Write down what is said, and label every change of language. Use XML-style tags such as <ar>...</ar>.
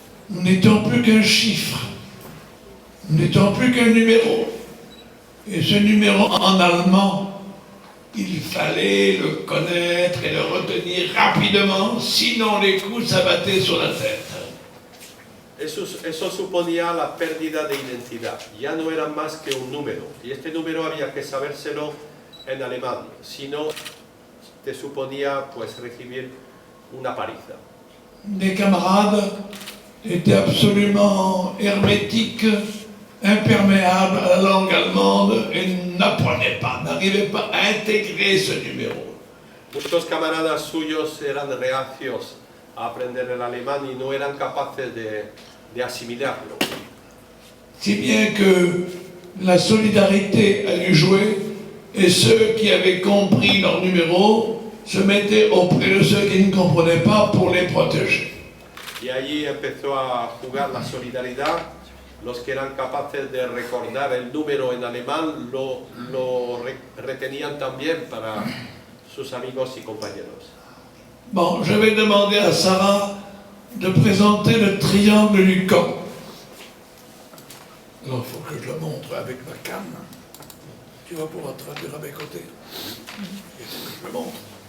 <fr>Nous n'étions plus qu'un chiffre. Nous n'étions plus qu'un numéro. Et ce numéro en allemand, il fallait le connaître et le retenir rapidement, sinon les coups s'abattaient sur la tête.</fr> <es>Eso suponía la pérdida de identidad. Ya no era más que un número. Y este número había que sabérselo en alemán. Si no, te suponía pues recibir una paliza.</es> <fr>Mes camarades étaient absolument hermétiques, imperméables à la langue allemande et n'apprenaient pas, n'arrivaient pas à intégrer ce numéro.</fr> <es>Muchos camaradas suyos eran reacios a aprender el alemán y no eran capaces de asimilarlo.</es> <fr>Si bien que la solidarité a dû jouer et ceux qui avaient compris leur numéro se mettaient auprès de ceux qui ne comprenaient pas pour les protéger.</fr> <es>Y allí empezó a jugar la solidaridad. Los que eran capaces de recordar el número en alemán lo retenían también para sus amigos y compañeros.</es> <fr>Bon, je vais demander à Sarah de présenter le triangle du camp. Alors, il faut que je le montre avec ma canne. Tu vas pouvoir traduire à mes côtés. Il faut que je le montre.</fr>